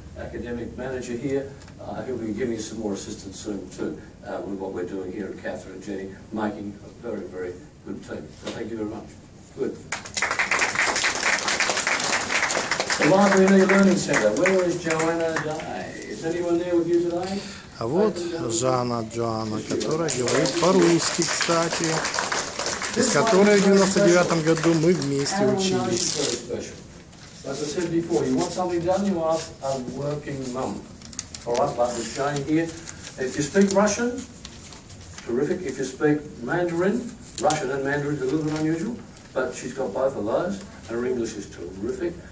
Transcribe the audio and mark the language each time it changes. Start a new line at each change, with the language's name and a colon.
English: Academic manager here, he'll be giving us some more assistance soon too with what we're doing here at Catherine and Jenny, making a very, very good team. So thank you very much. Good. The Library and E-Learning Centre. Where is Joanna Day? Is anyone there with you today?
Russian: А вот Джона, которая говорит по-русски, кстати, с которой в 99 году мы вместе учились.
English: As I said before, you want something done, you ask a working mum. All right, like we're showing here. If you speak Russian, terrific. If you speak Mandarin, Russian and Mandarin is a little bit unusual, but she's got both of those, and her English is terrific.